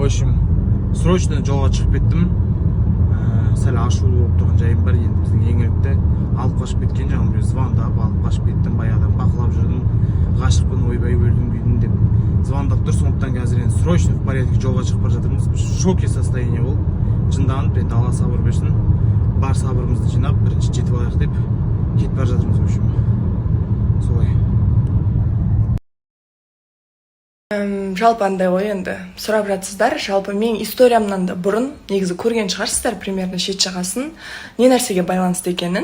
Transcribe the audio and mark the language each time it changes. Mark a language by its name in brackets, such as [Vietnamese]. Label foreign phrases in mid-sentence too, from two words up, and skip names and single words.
[Kazakh] общем, срочно жолға шығып кеттім. Сәл ашулы болып тұрған жайым бар. Енді біздің еңлікте алып қашып кеткен жағым, біреу звондап алып қашып кеттім. Баяғыдан бақылап жүрдім. Ғашықпын, ойбай өлдім күйдім деп звондап тұр. Сондықтан қазір енді [Russian] срочно в порядке [Kazakh] жолға шығып бара жатырмыз. [Russian] В шоке состояние [Kazakh] болып, жынданып, енді Алла сабыр берсін. Бар сабырымызды жинап, бірінші жетіп алайық деп кетіп бара жатырмыз. [Russian] В общем, солай. [Kazakh] Жалпы андай ғой, енді сұрап жатсыздар. Жалпы мен историямнан да бұрын негізі көрген шығарсыздар примерно шет жағасын, не нәрсеге байланысты екенін.